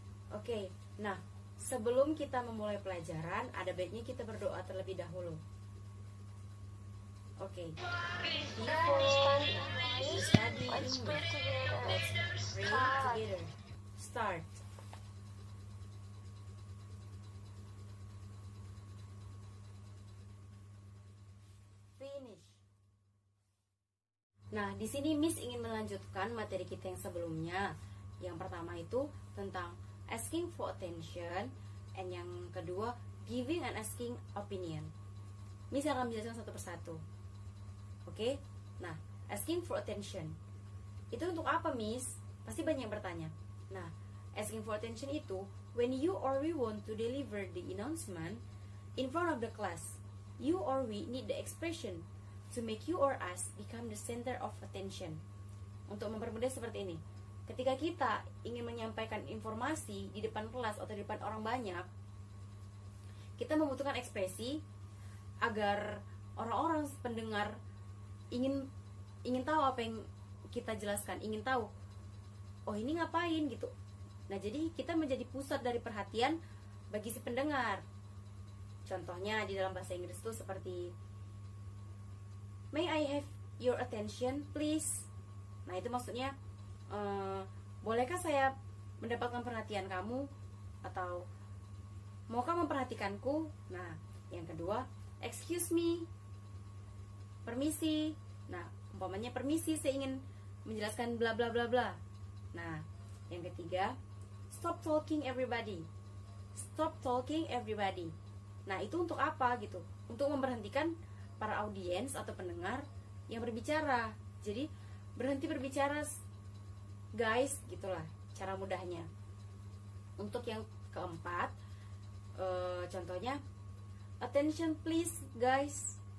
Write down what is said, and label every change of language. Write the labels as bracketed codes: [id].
[id] Oke, nah sebelum kita memulai pelajaran, ada baiknya kita berdoa terlebih dahulu. [en] Oke, before we study English, let's pray together. Start. Finish. [id] Nah, di sini Miss ingin melanjutkan materi kita yang sebelumnya. Yang pertama itu tentang [en] asking for attention, and [id] yang kedua [en] giving and asking opinion. [id] Miss akan menjelaskan satu persatu. Oke? Nah, asking for attention itu untuk apa, Miss? Pasti banyak yang bertanya. [en] Nah, asking for attention itu when you or we want to deliver the announcement in front of the class. You or we need the expression to make you or us become the center of attention. [id] Untuk mempermudah seperti ini. Ketika kita ingin menyampaikan informasi di depan kelas atau di depan orang banyak, kita membutuhkan ekspresi agar orang-orang pendengar ingin tahu apa yang kita jelaskan, ingin tahu, oh ini ngapain gitu. Nah, jadi kita menjadi pusat dari perhatian bagi si pendengar. Contohnya di dalam bahasa Inggris itu seperti [en] May I have your attention, please? [id] Nah, itu maksudnya bolehkah saya mendapatkan perhatian kamu? Atau maukah memperhatikanku? Nah, yang kedua, [en] excuse me, [id] permisi. Nah, umpamanya permisi, saya ingin menjelaskan bla bla bla bla. Nah, yang ketiga, [en] stop talking everybody. Stop talking everybody. [id] Nah, itu untuk apa gitu? Untuk memberhentikan para audiens atau pendengar yang berbicara. Jadi berhenti berbicara, guys, gitulah cara mudahnya. Untuk yang keempat, contohnya [en] attention please guys.